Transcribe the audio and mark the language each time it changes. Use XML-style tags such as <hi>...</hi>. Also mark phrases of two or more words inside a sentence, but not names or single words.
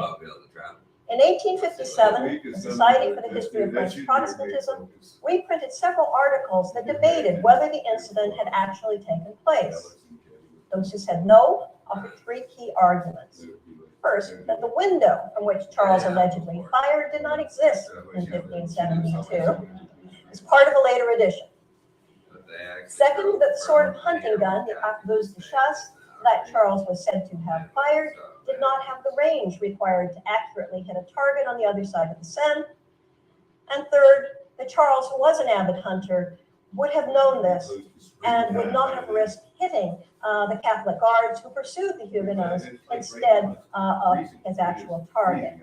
<en>In 1857, the Society for the History of French Protestantism reprinted several articles that debated whether the incident had actually taken place. Those who said no offered three key arguments. First, that the window from which Charles allegedly fired did not exist in 1572 as part of a later edition. Second, that the sort of hunting gun, the</en> <fr>arquebuse de chasse,</fr> <en>that Charles was said to have fired did not have the range required to accurately hit a target on the other side of the Seine. And third, that Charles, who was an avid hunter, would have known this and would not have risked hitting the Catholic guards who pursued the Huguenots instead of his actual target.</en>